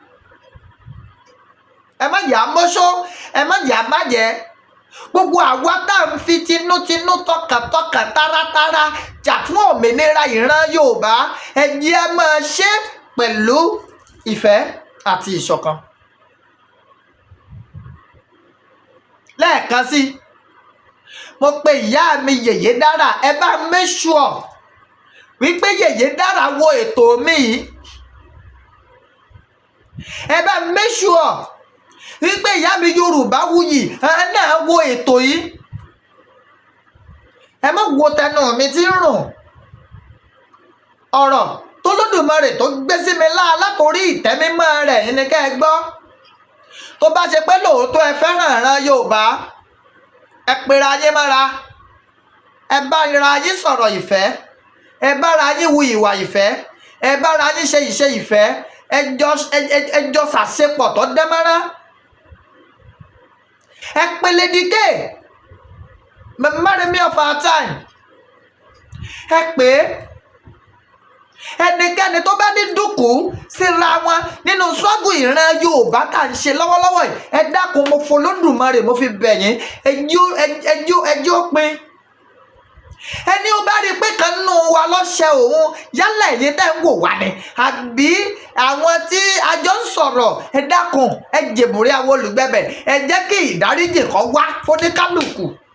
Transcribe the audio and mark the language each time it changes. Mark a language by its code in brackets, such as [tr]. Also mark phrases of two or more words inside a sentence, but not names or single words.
[yo] ẹ má yà á mọ́ṣọ́ ẹ má yà á bàjẹ́ gbogbo àwa tá à ń fi tinútinú tọkàntọkàn táratára jà fún òmìnira ìran Yorùbá ẹ jẹ́ á máa ṣe pẹ̀lú ìfẹ́ àti ìṣọ̀kan. lẹ́ẹ̀kan sí mo pe ìyá mi Yèyé Dára ẹ bá [en] make sure [yo] wípé Yèyé Dára wo ètò mi yìí ẹ bá [en] make sure [yo] wípé ìyá mi Yorùbáwùyí náà wo ètò yìí ẹ má wo tẹnu mi tí ń rùn ọ̀rọ̀ tó lódùmarè tó gbé sí mi látòrí ìtẹ́mímọ́ rẹ̀ ní kẹ́ ẹ gbọ́ tó bá ṣe pé lóòótọ́ ẹ fẹ́ràn ìran Yorùbá ẹ pera yín mọ́ra ẹ bá ra yín sọ̀rọ̀ ìfẹ́ ẹ bá ra yín wu ìwà ìfẹ́ ẹ bá ra yín ṣe ìṣe ìfẹ́ ẹ jọ ṣàṣepọ̀ tó dánmọ́rán ẹ pele dike marry me of our time ẹ pé ẹnikẹ́ni tó bá ní dúkù síra wọn nínú ṣọ́gù ìran Yorùbá tá à ń ṣe lọ́wọ́lọ́wọ́ yìí ẹ dákun mo f'Olódùmarè mo fi bẹ̀ yín ẹjọ́ pin ẹni ó bá rí i pé kan nínú wa lọ́ṣẹ̀ òun yálà ẹ̀yin tẹ́ ń wò wá ni àbí àwọn tí a jọ ń sọ̀rọ̀ ẹ dákun ẹ jèbùrí àwọn olùgbẹ̀bẹ̀ ẹ jẹ́ kí ìdáríjì kó wá fóníkálùkù.